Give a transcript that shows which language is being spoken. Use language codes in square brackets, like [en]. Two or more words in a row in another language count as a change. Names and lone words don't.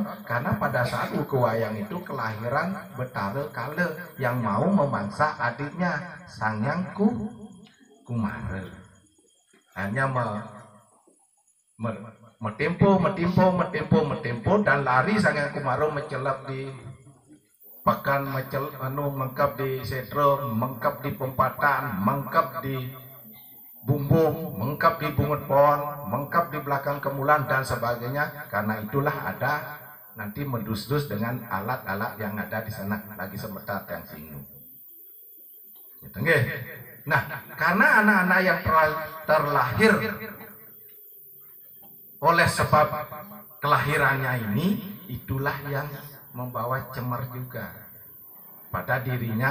[id] Karena pada saat wuku wayang itu kelahiran Betara Kala yang mau memangsa adiknya Sangyang Kumara. Hanya metempo dan lari Sangyang Kumara mencelap di pakan, mengkap di setro, mengkap di pempatan, mengkap di bumbung, mengkap di bungut pohon, mengkap di belakang kemulan dan sebagainya. Karena itulah ada nanti medus-dus dengan alat-alat yang ada di sana lagi sebentar yang singgung. Gitu, nah, karena anak-anak yang terlahir oleh sebab kelahirannya ini, itulah yang membawa cemar juga pada dirinya.